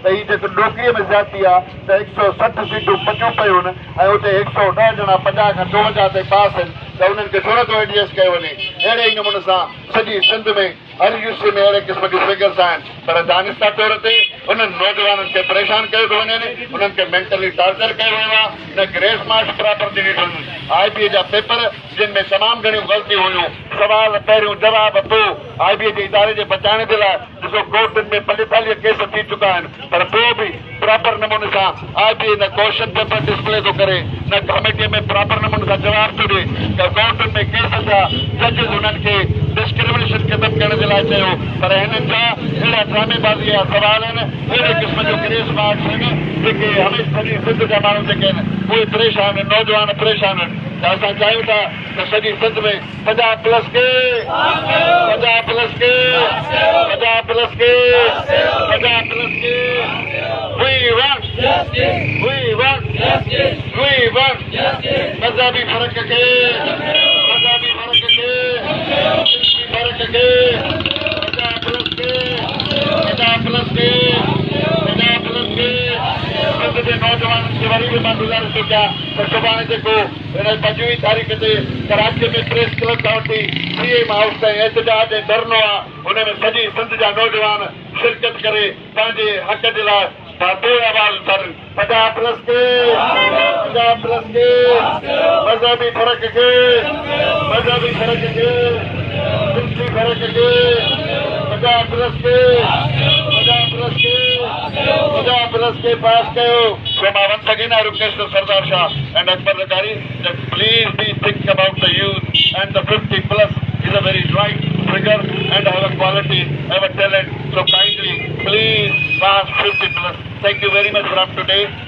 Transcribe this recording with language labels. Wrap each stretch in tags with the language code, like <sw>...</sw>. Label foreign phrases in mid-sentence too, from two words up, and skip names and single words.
<sd>हीअ जेको डोकरीअ में ज़्यादती आहे त 160 सीटूं बचियूं पियूं आहिनि ऐं उते 110 ॼणा 50 खां 52 ते पास आहिनि त उन्हनि खे छो नथो एडजस्ट कयो वञे अहिड़े ई नमूने सां सॼी सिंध में हर यूनिवर्सिटी में अहिड़े क़िस्म जूं फिगर्स आहिनि पर दानिस्ता तौर ते उन्हनि नौजवाननि खे परेशान कयो थो वञे उन्हनि खे</sd> <en>mentally torture</en> <sd>कयो वियो आहे न</sd> <en>grace marks</en> <sd>प्रॉपर ॾिनी अथनि IBA जा पेपर जिन में तमामु घणियूं ग़लतियूं हुयूं सुवाल पहिरियों जवाब पोइ IBA जे इदारे जे बचाइण जे लाइ ॾिसो कोर्टुनि में 45 केस थी चुका आहिनि पर पोइ बि प्रॉपर नमूने सां IBA न</sd> <en>question paper</en> <sd>डिस्प्ले थो करे न कमेटीअ में प्रॉपर नमूने सां जवाब थो ॾिए त कोर्टुनि में केस जा जजिस उन्हनि खे डिस्क्रिमिनेशन ख़तमु करण जे लाइ चयो पर हिननि जा अहिड़ा ड्रामेबाज़ी जा सवाल आहिनि अहिड़े क़िस्म जो</sd> <en>grace marks</en> <sd>आहिनि जेके हमेशह सॼी सिंध जा माण्हू जेके आहिनि उहे परेशान आहिनि नौजवान परेशान आहिनि त असां चाहियूं था त सॼी सिंध में 50 प्लस के 50 प्लस के 50 प्लस के 50 प्लस के</sd> <en>We want</en> <sd>मज़हबी फ़र्क़ खे मज़हबी फ़र्क़ खे जिनसी फ़र्क़ खे 50 प्लस के 50 प्लस के 50 प्लस के सिंध जे नौजवाननि खे वरी बि मां गुज़ारिश थो कयां त सुभाणे जेको हिन 25 तारीख़ ते कराची में प्रेस क्लब खां वठी CM हाउस ताईं एहतजाज ऐं धरनो आहे हुन में सॼी सिंध जा नौजवान शिरकत करे पंहिंजे हक़ जे लाइ आवाज़ उथारनि 50 प्लस के 50 प्लस के मज़हबी फ़र्क़ खे मज़हबी फ़र्क़ खे जिनसी फ़र्क़ खे 50 प्लस के 50 प्लस के 50 प्लस के पास कयो</sd> <en>So once again I request the Sardar Shah and Akbar Zakari that please be think about the youth and the 50 plus is a very right figure and have a quality, have a talent. So kindly, please pass 50 plus. Thank you very much for up today.</en>